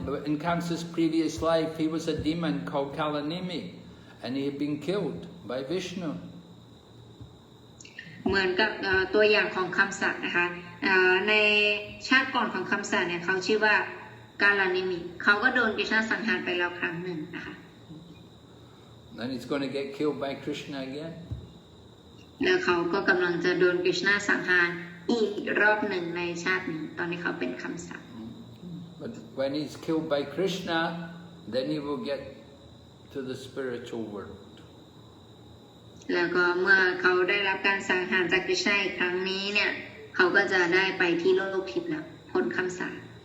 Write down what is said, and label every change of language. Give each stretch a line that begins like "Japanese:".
English: In Kamsa's previous life, he was a demon called Kalanimi, and he had been killed by Vishnu.
Thai: เหมือนกับตัวอย่างของคำสัตย์นะคะในชาติก่อนของคำสัตย์เนี่ยเขาชื่อว่ากาลานิมิเขาก็โดนกฤษณะสังหารไปแล้วครั้งหนึ่งนะคะ
English: Then he's going to get killed by Krishna again.
Thai: แล้วเขาก็กำลังจะโดนกฤษณะสังหารอีกรอบหนึ่งในชาตินี้ตอนนี้เขาเป็นคำสัตย์
English: But when he's killed by Krishna, then he will get to the spiritual world.
Thai: แล้วก็เมื่อเขาได้รับการสังหารจากกฤษณะอีกครั้งนี้เนี่ยเขาก็จะได้ไปที่โลกทิพย์แล้วพ้นคำสาป